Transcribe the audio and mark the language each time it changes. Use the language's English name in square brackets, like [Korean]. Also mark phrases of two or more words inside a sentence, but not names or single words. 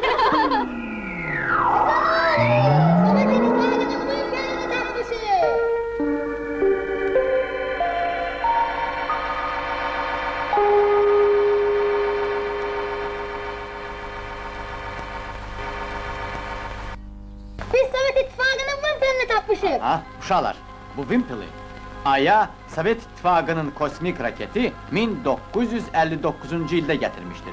[Azerbaijani] Sovyet İttifakı'nın mempelini tapmışım. Biz Sovyet İttifakı'nın mempelini tapmışız. Ha, uşaqlar, bu Wimpel'i. Aya Sovet İttifaqının kosmik raketi 1959-cu ildə gətirmişdir.